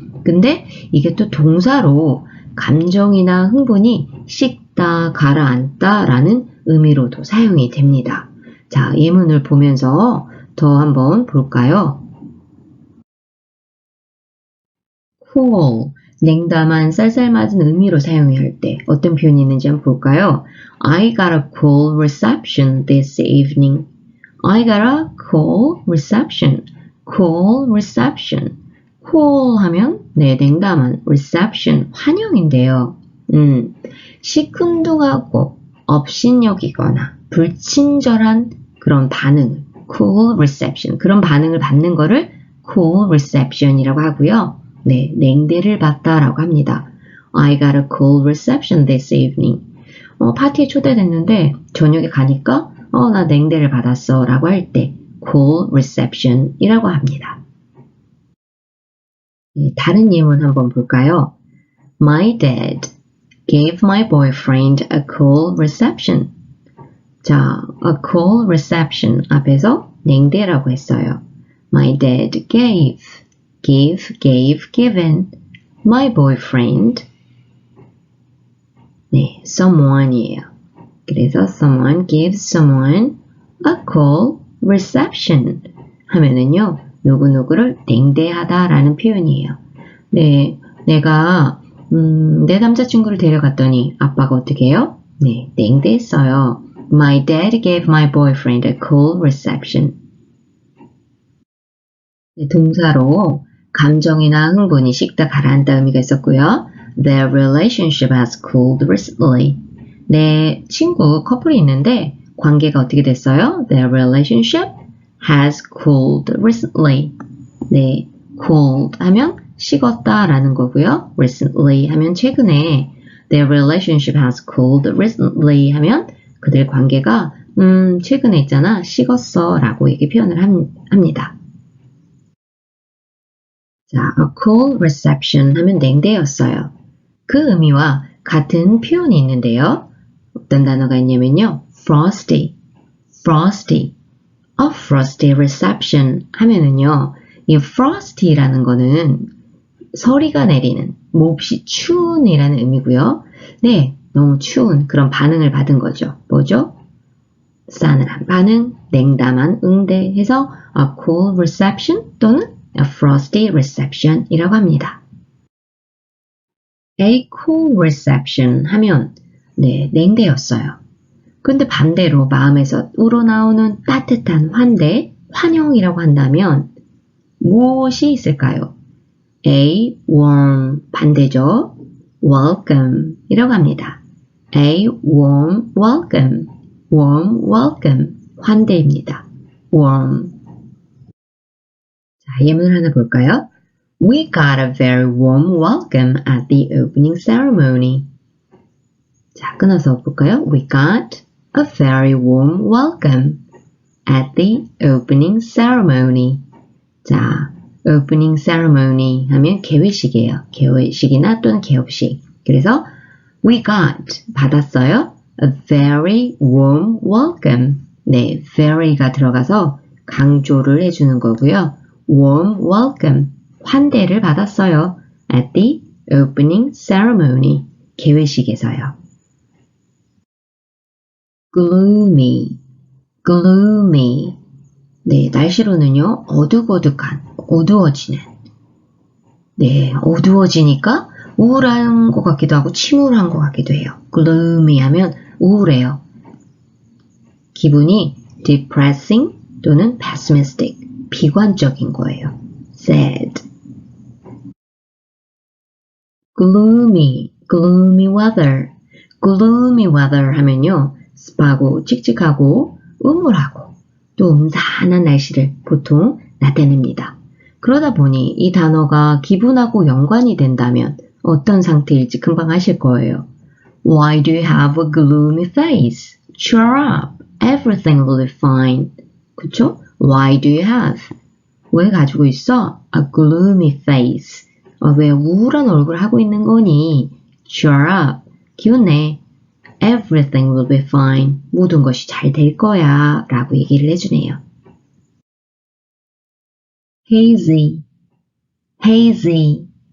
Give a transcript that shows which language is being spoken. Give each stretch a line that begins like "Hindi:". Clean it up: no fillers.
Korean: 근데 이게 또 동사로 감정이나 흥분이 식다, 가라앉다 라는 의미로도 사용이 됩니다. 자, 예문을 보면서 더 한번 볼까요? cool, 냉담한, 쌀쌀맞은 의미로 사용할 때 어떤 표현이 있는지 한번 볼까요?
English: I got a cool reception this evening. I got a cool reception. cool reception.
Korean: cool 하면 네, 냉담한, reception, 환영인데요. 시큰둥하고 업신여기거나 불친절한 그런 반응, cool reception, 그런 반응을 받는 거를 cool reception이라고 하고요. 네, 냉대를 받다라고 합니다.
English: I got a cool reception this evening.
Korean: 파티에 초대됐는데 저녁에 가니까 나 냉대를 받았어 라고 할 때 cool reception이라고 합니다. 네, 다른 예문 한번 볼까요?
English: My dad gave my boyfriend a cool reception.
Korean: 자, a cool reception 앞에서 냉대라고 했어요.
English: My dad gave, given my boyfriend.
Korean: 네, someone이에요. 그래서
English: someone gives someone a cool reception
Korean: 하면은요, 누구누구를 냉대하다 라는 표현이에요. 네, 내가 내 남자친구를 데려갔더니 아빠가 어떻게 해요? 네, 냉대했어요.
English: My dad gave my boyfriend a cool reception.
Korean: 네, 동사로 감정이나 흥분이 식다 가라앉다 의미가 있었고요.
English: Their relationship has cooled recently.
Korean: 내 친구 커플이 있는데 관계가 어떻게 됐어요?
English: Their relationship has cooled recently.
Korean: 네, cooled 하면 식었다 라는 거고요. recently 하면 최근에.
English: Their relationship has cooled recently
Korean: 하면 그들 관계가 최근에 있잖아, 식었어 라고 이렇게 표현을 합니다. 자, a cool reception 하면 냉대였어요. 그 의미와 같은 표현이 있는데요. 어떤 단어가 있냐면요. frosty, frosty, a frosty reception 하면은요. 이 frosty라는 거는 서리가 내리는, 몹시 추운이라는 의미고요. 네, 너무 추운 그런 반응을 받은 거죠. 뭐죠? 싸늘한 반응, 냉담한 응대 해서 a cool reception 또는 a frosty reception 이라고 합니다. A cool reception 하면 네, 냉대였어요. 근데 반대로 마음에서 우러나오는 따뜻한 환대, 환영이라고 한다면 무엇이 있을까요? A warm 반대죠. welcome 이라고 합니다.
English: A warm welcome, warm welcome 환대입니다.
Korean: warm. 자, 예문을 하나 볼까요?
English: We got a very warm welcome at the opening ceremony.
Korean: 자, 끊어서 볼까요?
English: We got a very warm welcome at the opening ceremony.
Korean: 자, opening ceremony 하면 개회식이에요. 개회식이나 또는 개업식. 그래서 we got 받았어요.
English: A very warm welcome.
Korean: 네, very가 들어가서 강조를 해주는 거고요. warm welcome. 환대를 받았어요.
English: At the opening ceremony.
Korean: 개회식에서요.
English: gloomy, gloomy.
Korean: 네, 날씨로는요, 어둑어둑한, 어두워지는. 네, 어두워지니까 우울한 것 같기도 하고 침울한 것 같기도 해요. gloomy 하면 우울해요. 기분이 depressing 또는 pessimistic, 비관적인 거예요.
English: sad. gloomy, gloomy weather.
Korean: gloomy weather 하면요, 습하고 칙칙하고 우물하고 또 음산한 날씨를 보통 나타냅니다. 그러다 보니 이 단어가 기분하고 연관이 된다면 어떤 상태일지 금방 아실 거예요.
English: Why do you have a gloomy face? Cheer up. Everything will be fine. 그쵸? Why do you have?
Korean: 왜 가지고 있어?
English: A gloomy face.
Korean: 왜 우울한 얼굴 하고 있는 거니?
English: Cheer up.
Korean: 기운 내.
English: Everything will be fine.
Korean: 모든 것이 잘 될 거야. 라고 얘기를 해주네요.
English: hazy, hazy.